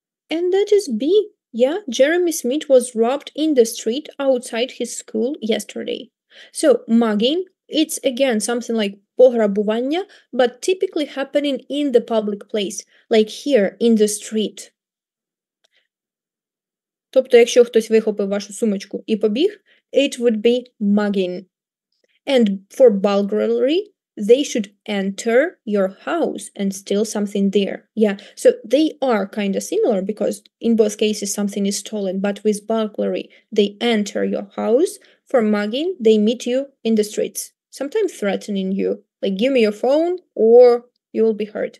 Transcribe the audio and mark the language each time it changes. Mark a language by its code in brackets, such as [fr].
[en] And that is B. Yeah, Jeremy Smith was robbed in the street outside his school yesterday. So mugging, it's again something like [uk] пограбування, [en] but typically happening in the public place, like here in the street. [uk] Тобто, якщо хтось вихопив вашу сумочку і побіг, [en] it would be mugging. And for burglary, they should enter your house and steal something there. Yeah, so they are kind of similar because in both cases something is stolen, but with burglary, they enter your house. For mugging, they meet you in the streets, sometimes threatening you, like give me your phone or you will be hurt.